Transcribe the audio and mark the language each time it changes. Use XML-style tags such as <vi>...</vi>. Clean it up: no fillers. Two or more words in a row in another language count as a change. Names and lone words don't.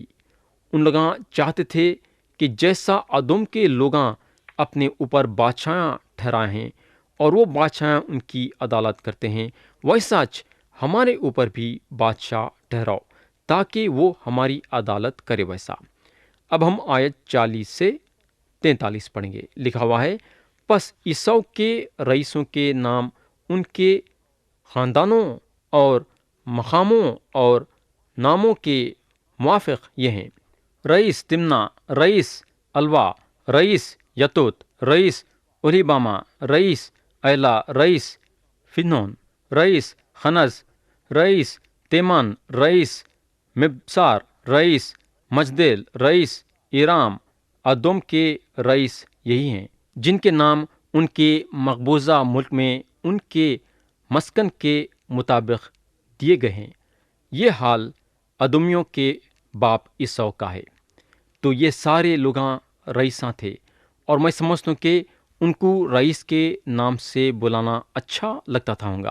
<ur>ان لوگاں چاہتے تھے کہ جیسا ادوم کے لوگاں اپنے اوپر بادشاہ ٹھہرائے ہیں اور وہ بادشاہ ان کی عدالت کرتے ہیں، ویسا ہمارے اوپر بھی بادشاہ ٹھہراؤ تاکہ وہ ہماری عدالت کرے ویسا۔ اب ہم آیت 40 سے 43 پڑھیں گے۔ لکھا ہوا ہے، پس عیسو کے رئیسوں کے نام ان کے خاندانوں اور مقاموں اور ناموں کے موافق یہ ہیں: رئیس تمنا، رئیس الوا، رئیس یتوت، رئیس اولیباما، رئیس ایلا، رئیس فنون، رئیس خنز، رئیس تیمان، رئیس مبسار، رئیس مجدیل، رئیس ایرام۔ ادوم کے رئیس یہی ہیں جن کے نام ان کے مقبوضہ ملک میں ان کے مسکن کے مطابق دیے گئے ہیں۔ یہ حال ادومیوں کے باپ عیسو کا ہے۔ تو یہ سارے لوگاں رئیساں تھے، اور میں سمجھتا ہوں کہ ان کو رئیس کے نام سے بلانا اچھا لگتا تھا ہوگا۔</ur>